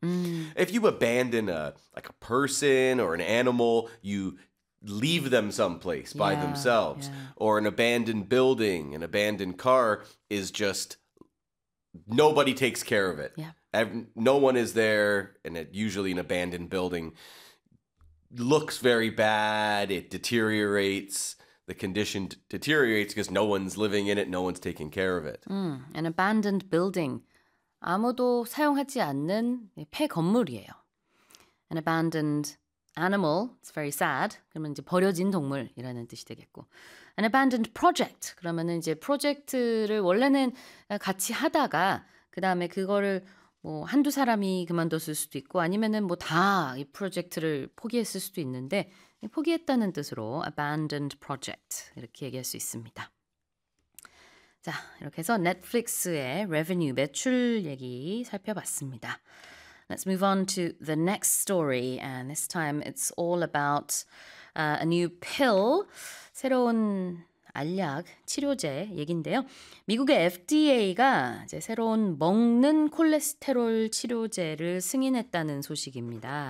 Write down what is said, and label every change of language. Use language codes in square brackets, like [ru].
[en] If you abandon a person or an animal, you leave them someplace by themselves or an abandoned building, an abandoned car is just nobody takes care of it. Yeah. No one is there, and it usually an abandoned building looks very bad. It deteriorates. The condition deteriorates because no one's living in it. No one's taking care of it. An abandoned building. [ko] 아무도 사용하지 않는 폐 건물이에요. [en] An abandoned animal. It's very sad. [ko] 그러면 이제 버려진 동물이라는 뜻이 되겠고. [en] An abandoned project. [ko] 그러면은 이제 프로젝트를 원래는 같이 하다가 그 다음에 그거를 뭐 한두 사람이 그만뒀을 수도 있고 아니면은 뭐 다 이 프로젝트를 포기했을 수도 있는데 포기했다는 뜻으로 [en] abandoned project [ko] 이렇게 얘기할 수 있습니다. 자 이렇게 해서 넷플릭스의 revenue 매출 얘기 살펴봤습니다. [en] Let's move on to the next story and this time it's all about a new pill. [ko] 새로운 알약, 치료제 얘긴데요. 미국의 FDA가 이제 새로운 먹는 콜레스테롤 치료제를 승인했다는 소식입니다.